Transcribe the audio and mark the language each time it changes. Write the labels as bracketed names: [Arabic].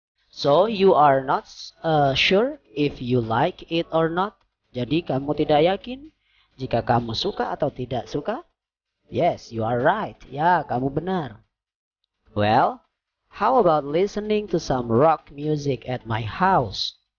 [English] So you are not sure if you like it or not. [Indonesian] Jadi kamu tidak yakin jika kamu suka atau tidak suka? [English] Yes, you are right. [Indonesian] Ya, kamu benar. [English] Well, how about listening to some rock music at my house?